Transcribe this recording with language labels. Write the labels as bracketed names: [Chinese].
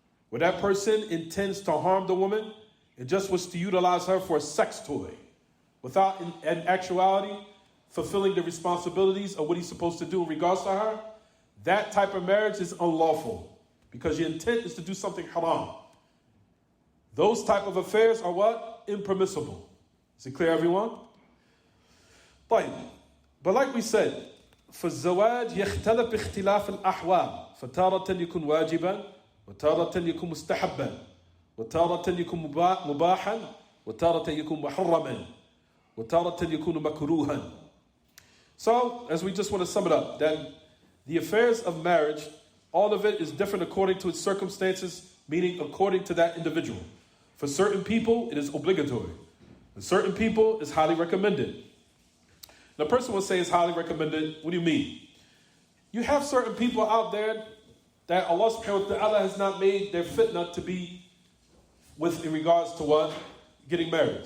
[English] Where that person intends to harm the woman and just was to utilize her for a sex toy, without in actuality fulfilling the responsibilities of what he's supposed to do in regards to her, that type of marriage is unlawful because your intent is to do something haram. Those type of affairs are what? Impermissible. Is it clear, everyone? But like we said, [Arabic] فالزواج يختلف باختلاف الأحوال فتارة يكون واجبا وتارة يكون مستحبا وتارة يكون مباحا وتارة يكون محرما وتارة يكون مكروها. [English] So, as we just want to sum it up, that the affairs of marriage, all of it is different according to its circumstances, meaning according to that individual. For certain people, it is obligatory. For certain people, it's highly recommended. The person will say it's highly recommended. What do you mean? You have certain people out there that Allah subhanahu wa ta'ala has not made their fitna to be with in regards to what? Getting married.